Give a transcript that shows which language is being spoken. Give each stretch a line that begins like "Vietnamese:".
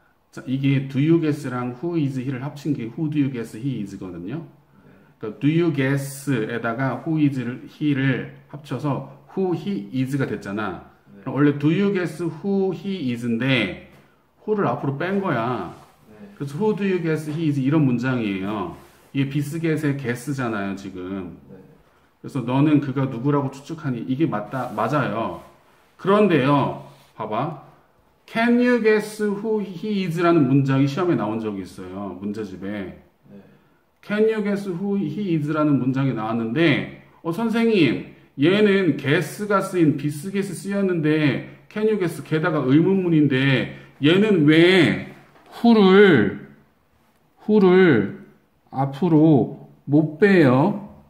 Korean: 자, 이게
English: do you guess랑 who is he를
Korean: 합친 게
English: who do you guess he is거든요.
Korean: 그러니까
English: do you guess에다가 who is he를
Korean: 합쳐서
English: who he is가 됐잖아.
Korean: 네. 그럼 원래
English: do you guess who he is인데 who를
Korean: 앞으로 뺀 거야. 네. 그래서
English: who do you guess he is
Korean: 이런 문장이에요. 이게 비스겟의 guess잖아요, 지금. 네. 그래서 너는 그가 누구라고 추측하니? 이게 맞아요. 그런데요, 봐봐.
English: Can you guess who he is
Korean: 라는 문장이 시험에 나온 적이 있어요. 문제집에. 네.
English: Can you guess who he is
Korean: 라는 문장이 나왔는데, 선생님, 얘는 guess가 쓰인 비스겟이 쓰였는데,
English: can you guess,
Korean: 게다가 의문문인데, 얘는 왜 who를 앞으로 못 빼요?